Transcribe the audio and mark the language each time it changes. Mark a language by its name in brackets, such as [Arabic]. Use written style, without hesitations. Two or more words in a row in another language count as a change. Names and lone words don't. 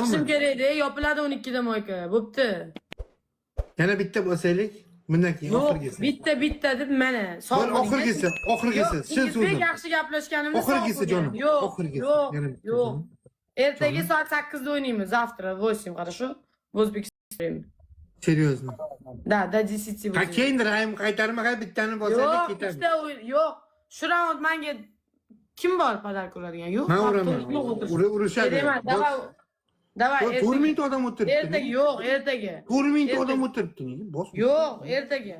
[Uzbek] Chiqishim kerak-da, yopiladi 12 da moyka. Bo'pti. Yana bitta bo'lsaylik, bundan keyin oxirgisi. Bitta deb mana. Oxirgisi. Sen so'zim. Yaxshi gaplashganimni oxirgisi jonim. Yo'q. Ertaga soat 8 da o'ynaymiz, [Russian] завтра 8, хорошо? В O'zbekiston. Серьезно. Да, действительно. [Uzbek] Ha keyin rahim qaytarmaga bittani bosadi Yo'q, ketadi. ikkita o'yin. Yo'q. Shu raund menga kim bor podarka oladigan? Yo'q. Men uraman. Urishadi. [Russian] Давай. Давай, [Uzbek] 4 mingta odam o'tiribdi. ertaga yo'q, ertaga. 4 mingta odam o'tiribdi. Nega? Bos. Yo'q, ertaga.